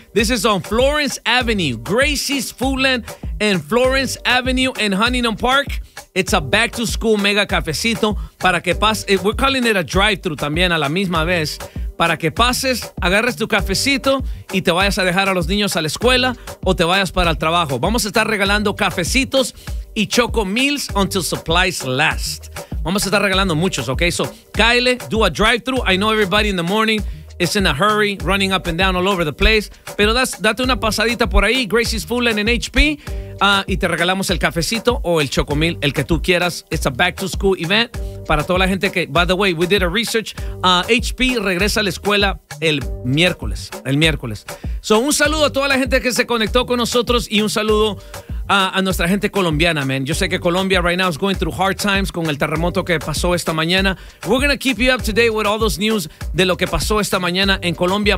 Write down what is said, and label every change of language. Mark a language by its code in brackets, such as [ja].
[en] This is on Florence Avenue, Gracie's Foodland and Florence Avenue in Huntington Park. It's a back to school Mega Cafecito [es] para que pases. [en] We're calling it a drive through [es] también a la misma vez, para que pases, agarres tu cafecito y te vayas a dejar a los niños a la escuela o te vayas para el trabajo. Vamos a estar regalando cafecitos y Choco Meals [en] until supplies last. [es] Vamos a estar regalando muchos, okay? [en] So, Kyle, do a drive-thru. I know everybody in the morning is in a hurry, running up and down all over the place. [es] Pero date una pasadita por ahí, Gracie's Foodland and HP, y te regalamos el cafecito o el Choco Meal, el que tú quieras. [en] It's a back-to-school event [es] para toda la gente que, [en] by the way, we did a research. [es] HP regresa a la escuela el miércoles. So, un saludo a toda la gente que se conectó con nosotros y un saludo a nuestra gente colombiana, man. Yo sé que Colombia [en] right now is going through hard times [es] con el terremoto que pasó esta mañana. [en] We're gonna keep you up to date with all those news [es] de lo que pasó esta mañana en Colombia.